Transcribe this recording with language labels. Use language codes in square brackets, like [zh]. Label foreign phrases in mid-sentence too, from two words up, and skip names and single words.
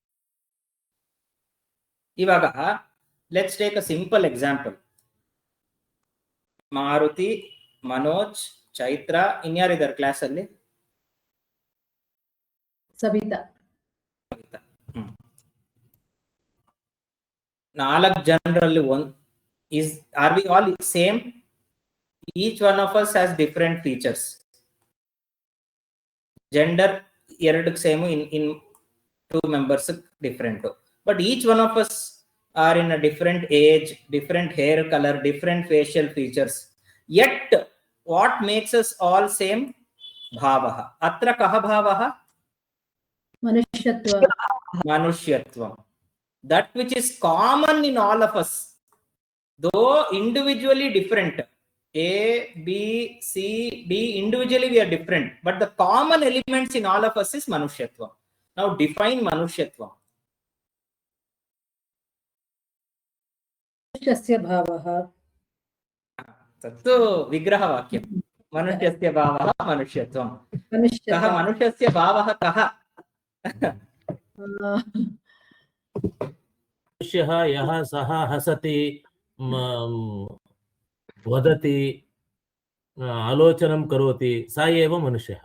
[en] ಇವಾಗ let's take a simple example. [kn] ಮಾರುತಿ, ಮನೋಜ್, ಚೈತ್ರ, ಇನ್ಯಾರಿದ್ದಾರೆ ಕ್ಲಾಸ್ ಅಲ್ಲಿ? ಸವಿತಾ. [en] 4 ಜನರಲ್ಲಿ are we all same? Each one of us has different features. Gender ಎರಡು ಸೇಮ್, in 2 members different, but each one of us are in a different age, different hair color, different facial features, yet what makes us all same? [sa] भावः। अत्र कः भावः? मनुष्यत्वम्. That which is common in all of us, though individually different, A, B, C, D, individually we are different, but the common elements in all of us is manushyatvam. Now define manushyatvam. मनुष्यस्य भावः तत्तु विग्रहवाक्यं. मनुष्यस्य भावः मनुष्यत्वं. कः मनुष्यस्य भावः कः? मनुष्यः यः सः हसति, वदति, आलोचनं करोति, स एव मनुष्यः.